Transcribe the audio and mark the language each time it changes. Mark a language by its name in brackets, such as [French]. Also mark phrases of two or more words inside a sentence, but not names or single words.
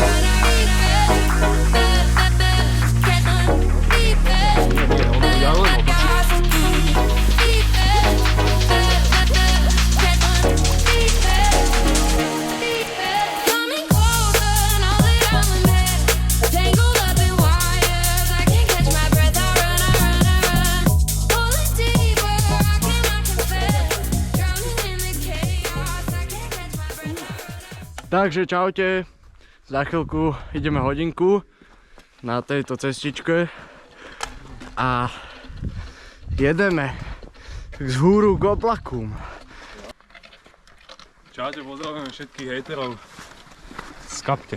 [English] Can't coming closer, know that I'm in bed. Tangled up in wires, I can't catch my breath. I run. Pulling deeper, I cannot confess. Drowning in the chaos, I can't catch my breath. [Slovak] Takže čaute, za chvíľku ideme hodinku na tejto cestičke a jedeme z húru k oblakom. Čaute, pozdravujeme všetkých hejterov z Kapte.